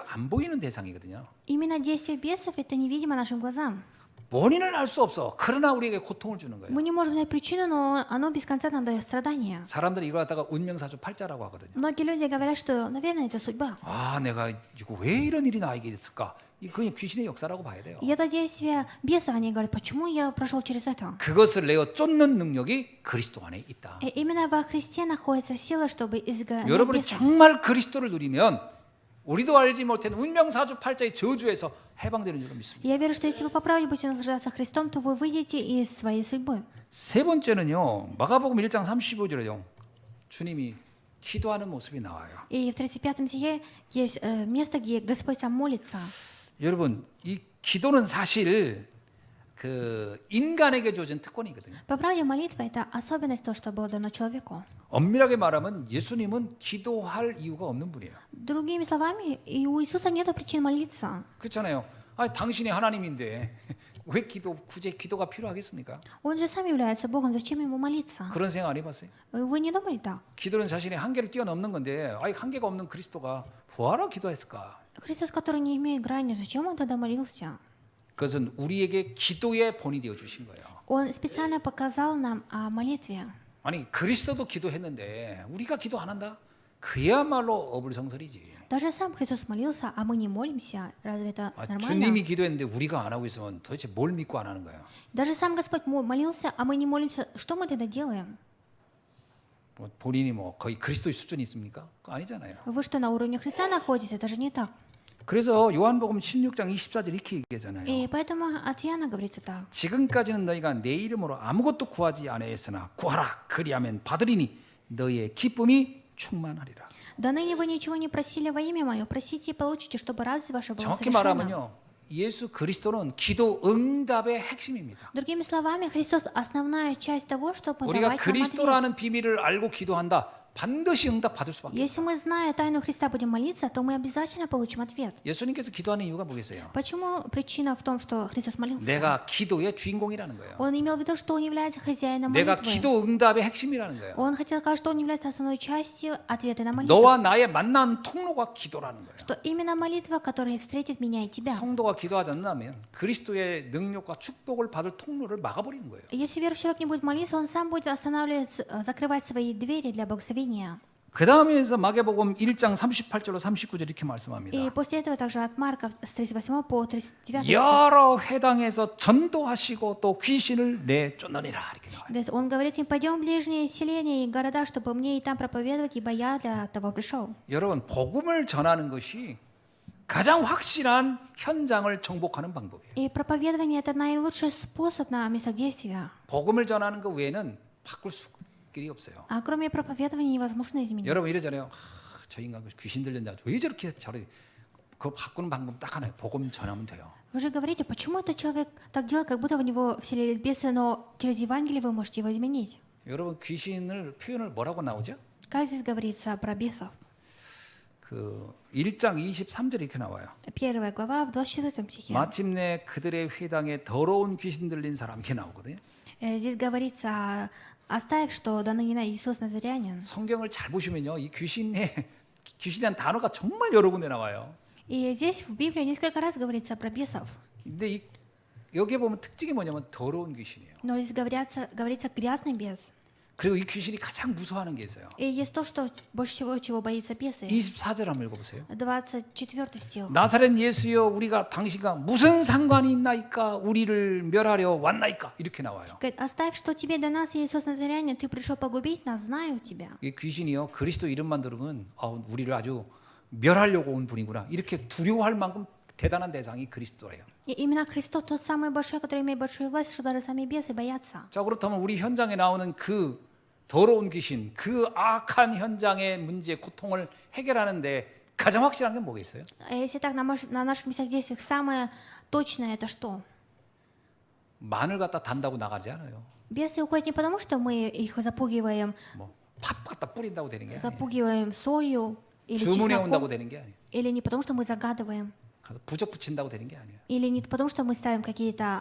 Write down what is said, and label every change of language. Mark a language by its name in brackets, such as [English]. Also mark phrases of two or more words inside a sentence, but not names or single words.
[Korean] 안 보이는 대상이거든요. [Russian] Именно действие бесов это невидимо нашим глазам. [Korean] 원인을 알 수 없어. 그러나 우리에게 고통을 주는 거예요. [Russian] Мы не можем знать причину, но оно без конца нам дает страдания. [Korean] 사람들이 이걸 갖다가 운명사주 팔자라고 하거든요. [Russian] Многие люди говорят, что, наверное, это судьба. [Korean] 아, 내가 이거 왜 이런 일이 나에게 있을까? 이 그냥 귀신의 역사라고 봐야 돼요. [Russian] И это действие бесов, они говорят, почему я прошел через это? [Korean] 그것을 내어 쫓는 능력이 그리스도 안에 있다. [Russian] И именно во Христе находится сила, чтобы изгонять [Korean] 여러분이 [Russian] бесов. [Korean] 정말 그리스도를 누리면 우리도 알지 못한 운명사주 팔자의 저주에서 해방되는 줄로 믿습니다. [Russian] Я верю, что если вы по правде будете наслаждаться Христом, то вы выйдете из своей судьбы. [Korean] 세 번째는요. 마가복음 1장 35절에요. 주님이 기도하는 모습이 나와요. [Russian] И в 35 стихе есть место, где Господь сам молится. [Korean] 여러분, 이 기도는 사실 그 인간에게 주어진 특권이거든요. [Russian] По правде, молитва – это особенность того, что было дано человеку. [Korean] 엄밀하게 말하면 예수님은 기도할 이유가 없는 분이에요. [Russian] Другими словами, и у Иисуса нет причин молиться. [Korean] 그렇잖아요. 아, 당신이 하나님인데 왜 굳이 기도가 필요하겠습니까? [Russian] Он же сам является Богом, зачем ему молиться? [Korean] 그런 생각 안 해봤어요? [Russian] Вы не думали так? [Korean] 기도는 자신의 한계를 뛰어넘는 건데, 아이 한계가 없는 그리스도가 뭐하러 기도했을까? [Russian] Христос, который не имеет грани, зачем он тогда молился? [Korean] 그것은 우리에게 기도의 본이 되어 주신 거예요. [Russian] Он специально показал нам о молитве. [Korean] 아니 그리스도도 기도했는데 우리가 기도 안 한다? 그야말로 어불성설이지. [Russian] Даже сам Христос молился, а мы не молимся. Разве это нормально? [Korean] 주님이 기도했는데 우리가 안 하고 있으면 도대체 뭘 믿고 안 하는 거예요? [Russian] Даже сам Господь молился, а мы не молимся. Что мы тогда делаем? [Korean] 뭐 본인이 뭐 거의 그리스도의 수준이 있습니까? 그거 아니잖아요. [Russian] Вы что, на уровне Христа находитесь? Это же не так. [Korean] 그래서 요한복음 16장 24절 이렇게 얘기하잖아요. [Russian] И поэтому от Иоанна говорится так. [Korean] 지금까지는 너희가 내 이름으로 아무것도 구하지 아니하였으나 구하라 그리하면 받으리니 너희의 기쁨이 충만하리라. [Russian] До ныне вы ничего не просили во имя Мое, просите и получите, чтобы радость ваша была [Korean] 정확히 [Russian] совершена. [Korean] 말하면요. 예수 그리스도는 기도 응답의 핵심입니다. [Russian] Другими словами, Христос – основная часть того, что [Korean] 우리가 [Russian] подавать нам ответ. [Korean] 그리스도라는 비밀을 알고 기도한다. 반드시 응답 받을 수밖에 없어요. [Russian] Если мы, зная тайну Христа, будем молиться, то мы обязательно получим ответ. [Korean] 예수님께서 기도하는 이유가 뭐겠어요? [Russian] Почему причина в том, что Христос молился? [Korean] 내가 기도의 주인공이라는 거예요. [Russian] Он имел в виду, что он является хозяином [Korean] 내가 [Russian] молитвы. [Korean] 기도 응답의 핵심이라는 거예요. [Russian] Он хотел сказать, что он является основной частью ответа на молитву. [Korean] 너와 나의 만난 통로가 기도라는 거예요. [Russian] Что именно молитва, которая встретит меня и тебя. [Korean] 성도가 기도하지 않는다면 그리스도의 능력과 축복을 받을 통로를 막아버리는 거예요. [Russian] Если верующий человек не будет молиться, он сам будет останавливать, закрывать свои двери для благословения. [Korean] 그 다음에서 마가복음 1장 38절로 39절 이렇게 말씀합니다. [Russian] И после этого также от Марка с 38 по 39 стих. [Korean] 여러 회당에서 전도하시고 또 귀신을 내쫓느니라 이렇게 나와요. [Russian] Он говорит им: пойдем в ближние селения и города, чтобы мне и там проповедовать, ибо я для того пришел. [Korean] 여러분 복음을 전하는 것이 가장 확실한 현장을 정복하는 방법이에요. [Russian] И проповедование — это наилучший способ на местах действия. [Korean] 복음을 전하는 것 외에는 바꿀 길이 없어요. А кроме проповедования невозможно изменить. 여러분 이러잖아요. 저 인간 귀신 들렸냐? 왜 저렇게 저래? 그거 바꾸는 방법 딱 하나예요. 복음 전하면 돼요. [Russian] Вы же говорите, почему этот человек так делает, как будто в него вселились бесы, но через Евангелие вы можете его изменить. [Korean] 여러분 귀신을 표현을 뭐라고 나오죠? [Russian] Как здесь говорится про бесов? [Korean] 그 1장 23절 이렇게 나와요. [Russian] 1 глава в 24 стихе. [Korean] 마침내 그들의 회당에 더러운 귀신 들린 사람 이렇게 나오거든요. [Russian] Здесь говорится: оставив, что до ныне Иисус Назарянин. [Korean] 성경을 잘 보시면요, 이 귀신이란 단어가 정말 여러 군데 나와요. [Russian] И здесь в Библии несколько раз говорится про бесов. [Korean] 근데 여기에 보면 특징이 뭐냐면 더러운 귀신이에요. [Russian] Но здесь говорится грязный бес. [Korean] 그리고 이 귀신이 가장 무서워하는 게 있어요. [Russian] И есть то, что больше всего, чего боится бесы. [Korean] 24절 한번 읽어보세요. [Russian] 24 стих. [Korean] 나사렛 예수여 우리가 당신과 무슨 상관이 있나이까 우리를 멸하려 왔나이까 이렇게 나와요. [Russian] Говорит: оставь, что тебе до нас, Иисус Назарянин, ты пришел погубить нас, знаю тебя. [Korean] 이 귀신이요 그리스도 이름만 들으면 우리를 아주 멸하려고 온 분이구나 이렇게 두려워할 만큼 대단한 대상이 그리스도예요. [Russian] И именно Христос тот самый большой, который имеет большую власть, что даже сами бесы боятся. [Korean] 자 그렇다면 우리 현장에 나오는 그 더러운 귀신, 그 악한 현장의 문제, 고통을 해결하는데 가장 확실한 게 뭐겠어요? [Russian] Если так, на наших местах действиях самое точное это что? [Korean] 마늘 갖다 단다고 나가지 않아요. [Russian] Бесы уходят не потому, что мы их запугиваем, [Korean] 팝 갖다 뿌린다고 되는 게 아니에요. [Russian] запугиваем солью или [Korean] 주문해 온다고 [Russian] чесноком, [Korean] 되는 게 아니에요. [Russian] или не потому, что мы загадываем, [Korean] 가서 부적 붙인다고 되는 게 아니에요. [Russian] или не потому, что мы ставим какие-то